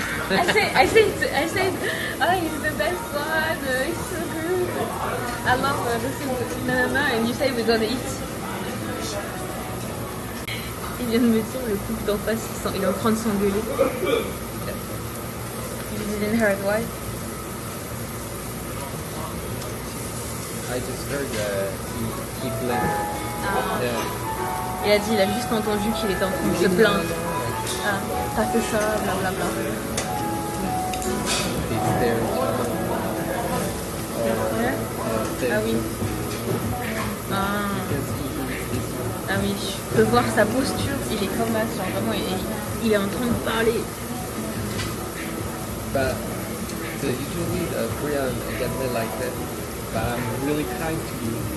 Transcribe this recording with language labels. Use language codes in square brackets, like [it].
[en] I said, oh, he's the best one. It's so good. I love the food. And you say we're gonna eat. [fr] Il vient de me dire, le couple d'en face, il est en train de s'engueuler. [en] You didn't hear why? I just heard he blamed. Yeah. [fr] Il a dit, il a juste entendu qu'il était en train de se plaindre. Ah, t'as fait ça, blablabla. [en] He's there. [fr] Ah oui. Ah oui, je peux voir sa posture, il est comme ça, genre vraiment, il est en train de parler. [en] But usually Korean get me like that. But I'm really kind to you.